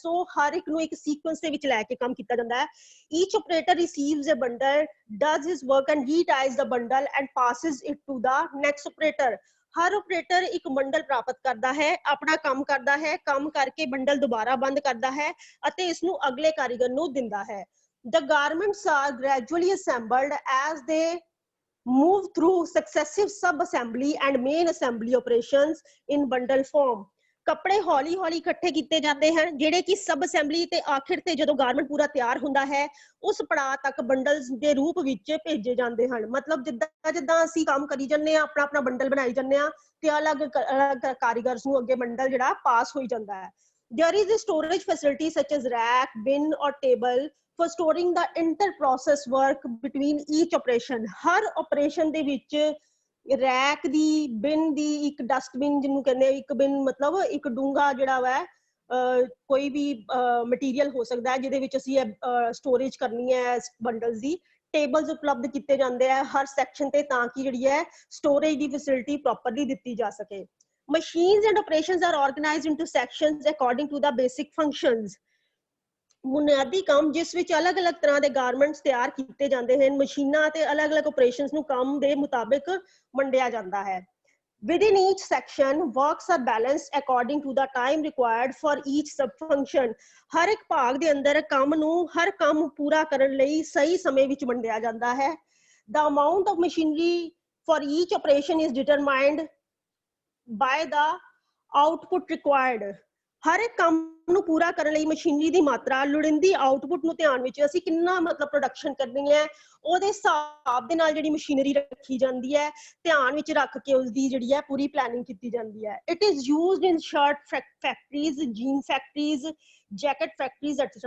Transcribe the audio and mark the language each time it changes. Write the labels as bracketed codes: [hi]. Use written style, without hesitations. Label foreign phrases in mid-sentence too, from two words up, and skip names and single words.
[pa] ਸੋ ਹਰ ਇੱਕ ਨੂੰ ਇੱਕ ਸੀਕੁਐਂਸ ਦੇ ਵਿੱਚ ਲੈ ਕੇ ਕੰਮ ਕੀਤਾ ਜਾਂਦਾ ਹੈ। [en] Each operator receives a bundle, does his work and reties the bundle and passes it to the next operator. [pa] ਹਰ ਆਪਰੇਟਰ ਇੱਕ ਬੰਡਲ ਪ੍ਰਾਪਤ ਕਰਦਾ ਹੈ, ਆਪਣਾ ਕੰਮ ਕਰਦਾ ਹੈ, ਕੰਮ ਕਰਕੇ ਬੰਡਲ ਦੁਬਾਰਾ ਬੰਦ ਕਰਦਾ ਹੈ ਅਤੇ ਇਸ ਨੂੰ ਅਗਲੇ ਕਾਰੀਗਰ ਨੂੰ ਦਿੰਦਾ ਹੈ। [en] The garments are gradually assembled as they move through successive sub-assembly and main assembly operations in bundle form. [pa] ਕੱਪੜੇ ਹੌਲੀ ਹੌਲੀ ਇਕੱਠੇ ਕੀਤੇ ਜਾਂਦੇ ਹਨ ਜਿਹੜੇ ਕਿ [en] sub assembly [pa] ਤੇ ਆਖਿਰ ਤੇ ਜਦੋਂ ਗਾਰਮੈਂਟ ਪੂਰਾ ਤਿਆਰ ਹੁੰਦਾ ਹੈ ਉਸ ਪੜਾਅ ਤੱਕ ਬੰਡਲਸ ਦੇ ਰੂਪ ਵਿੱਚ ਭੇਜੇ ਜਾਂਦੇ ਹਨ। ਮਤਲਬ ਜਿੱਦਾਂ ਜਿੱਦਾਂ ਅਸੀਂ ਕੰਮ ਕਰੀ ਜੰਨੇ ਆ, ਆਪਣਾ ਆਪਣਾ ਬੰਡਲ ਬਣਾਈ ਜੰਨੇ ਆ ਤੇ ਅਲੱਗ ਅਲੱਗ ਕਾਰੀਗਰਸ ਨੂੰ ਅੱਗੇ ਬੰਡਲ ਜਿਹੜਾ ਪਾਸ ਹੋਈ ਜਾਂਦਾ ਹੈ। [en] There is a storage facility such as rack, bin or table for storing the inter-process work between each operation. [pa] ਹਰ operation ਦੇ ਵਿੱਚ ਰੈਕ ਦੀ, ਬਿਨ ਦੀ, ਇੱਕ ਡਸਟਬਿਨ ਜਿਹਨੂੰ ਕਹਿੰਦੇ, ਇੱਕ ਬਿਨ ਮਤਲਬ ਇੱਕ ਡੂੰਘਾ ਜਿਹੜਾ ਵਾ ਕੋਈ ਵੀ ਮਟੀਰੀਅਲ ਹੋ ਸਕਦਾ ਹੈ ਜਿਹਦੇ ਵਿੱਚ ਅਸੀਂ ਸਟੋਰੇਜ ਕਰਨੀ ਹੈ ਬੰਡਲਸ ਦੀ। ਟੇਬਲਸ ਉਪਲਬਧ ਕੀਤੇ ਜਾਂਦੇ ਆ ਹਰ ਸੈਕਸ਼ਨ ਤੇ ਤਾਂ ਕਿ ਜਿਹੜੀ ਹੈ ਸਟੋਰੇਜ ਦੀ [en] facility properly [pa] ਦਿੱਤੀ ਜਾ ਸਕੇ। [en] Machines and operations are organized into sections according to the basic functions. [pa] ਬੁਨਿਆਦੀ ਕੰਮ ਜਿਸ ਵਿੱਚ ਅਲੱਗ-ਅਲੱਗ ਤਰ੍ਹਾਂ ਦੇ ਗਾਰਮੈਂਟਸ ਤਿਆਰ ਕੀਤੇ ਜਾਂਦੇ ਹਨ, ਮਸ਼ੀਨਾਂ ਤੇ ਅਲੱਗ-ਅਲੱਗ ਆਪਰੇਸ਼ਨਸ ਨੂੰ ਕੰਮ ਦੇ ਮੁਤਾਬਿਕ ਵੰਡਿਆ ਜਾਂਦਾ ਹੈ। [en] Within each section, works are balanced according to the time required for each sub-function. [pa] ਹਰ ਇੱਕ ਭਾਗ ਦੇ ਅੰਦਰ ਕੰਮ ਨੂੰ ਹਰ ਕੰਮ ਪੂਰਾ ਕਰਨ ਲਈ ਸਹੀ ਸਮੇਂ ਵਿੱਚ ਵੰਡਿਆ ਜਾਂਦਾ ਹੈ। [en] The amount of machinery for each operation is determined by the output required. [pa] ਹਰ ਇੱਕ ਕੰਮ ਨੂੰ ਪੂਰਾ ਕਰਨ ਲਈ ਮਸ਼ੀਨਰੀ ਦੀ ਮਾਤਰਾ, ਲੋੜੀਂਦੀ ਆਊਟਪੁੱਟ ਨੂੰ ਧਿਆਨ ਵਿੱਚ ਅਸੀਂ ਕਿੰਨਾ ਮਤਲਬ ਪ੍ਰੋਡਕਸ਼ਨ ਕਰਨੀ ਹੈ ਉਹਦੇ ਹਿਸਾਬ ਦੇ ਨਾਲ ਜਿਹੜੀ ਮਸ਼ੀਨਰੀ ਰੱਖੀ ਜਾਂਦੀ ਹੈ, ਧਿਆਨ ਵਿੱਚ ਰੱਖ ਕੇ ਉਸਦੀ ਜਿਹੜੀ ਹੈ ਪੂਰੀ ਪਲੈਨਿੰਗ ਕੀਤੀ ਜਾਂਦੀ ਹੈ। [en] It is used in shirt factories, jean factories, jacket factories et cetera.